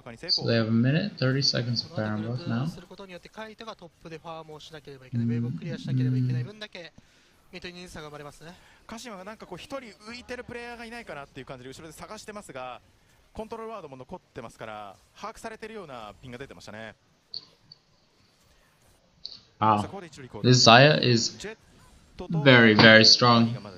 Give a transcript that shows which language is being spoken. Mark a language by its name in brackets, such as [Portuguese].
[English] So they have a minute, 30 seconds of Baron buff now. [Japanese] することによってカイトがトップでファームをしなければいけない、ウェーブをクリアしなければいけない分だけミッドに人数差が生まれますね。鹿島がなんかこう一人浮いてるプレイヤーがいないかなっていう感じで後ろで探してますが、コントロールワードも残ってますから把握されているようなピンが出てましたね。 [English] Wow, this Zaya is very, very strong.